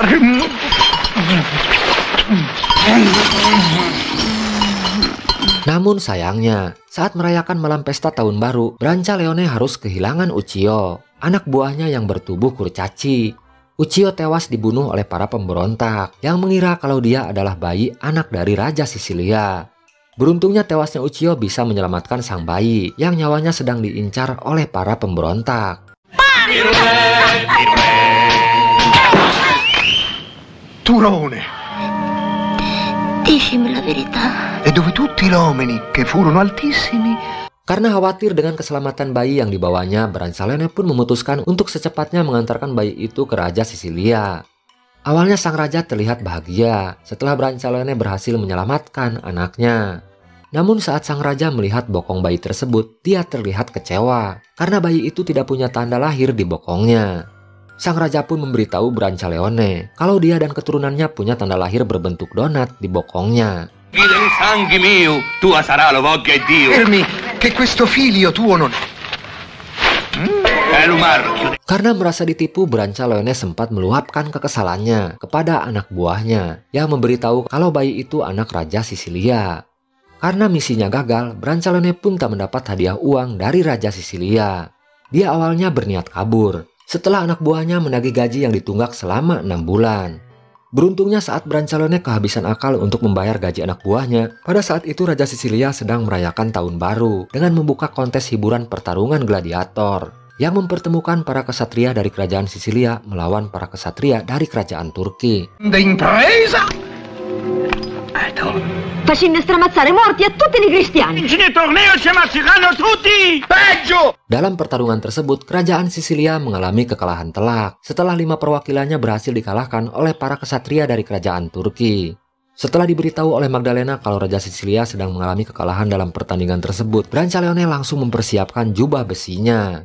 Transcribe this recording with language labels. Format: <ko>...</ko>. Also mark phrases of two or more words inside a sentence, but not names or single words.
<id>Namun sayangnya, saat merayakan malam pesta tahun baru, Brancaleone harus kehilangan Uccio, anak buahnya yang bertubuh kurcaci. Uccio tewas dibunuh oleh para pemberontak yang mengira kalau dia adalah bayi anak dari Raja Sisilia. Beruntungnya tewasnya Uccio bisa menyelamatkan sang bayi yang nyawanya sedang diincar oleh para pemberontak.</id> <it>Turone! Dicimi la verità. E dove tutti gli uomini che furono altissimi...</it> <id>Karena khawatir dengan keselamatan bayi yang dibawanya, Brancaleone pun memutuskan untuk secepatnya mengantarkan bayi itu ke Raja Sisilia. Awalnya sang raja terlihat bahagia setelah Brancaleone berhasil menyelamatkan anaknya. Namun saat sang raja melihat bokong bayi tersebut, dia terlihat kecewa karena bayi itu tidak punya tanda lahir di bokongnya. Sang raja pun memberitahu Brancaleone kalau dia dan keturunannya punya tanda lahir berbentuk donat di bokongnya.</id> <it>Sangue mio, tua sarà la voglia di Dio. Fermi, che questo figlio tuo non...</it> <id>Karena merasa ditipu, Brancaleone sempat meluapkan kekesalannya kepada anak buahnya yang memberitahu kalau bayi itu anak Raja Sisilia. Karena misinya gagal, Brancaleone pun tak mendapat hadiah uang dari Raja Sisilia. Dia awalnya berniat kabur setelah anak buahnya menagih gaji yang ditunggak selama 6 bulan. Beruntungnya saat Brancaleone kehabisan akal untuk membayar gaji anak buahnya, pada saat itu Raja Sisilia sedang merayakan tahun baru dengan membuka kontes hiburan pertarungan gladiator yang mempertemukan para kesatria dari kerajaan Sisilia melawan para kesatria dari kerajaan Turki.</id> <it>Facendo stramazzare morti a tutti i cristiani.</it> <id>Dalam pertarungan tersebut, kerajaan Sisilia mengalami kekalahan telak setelah 5 perwakilannya berhasil dikalahkan oleh para kesatria dari kerajaan Turki. Setelah diberitahu oleh Magdalena kalau Raja Sisilia sedang mengalami kekalahan dalam pertandingan tersebut, Brancaleone langsung mempersiapkan jubah besinya.</id>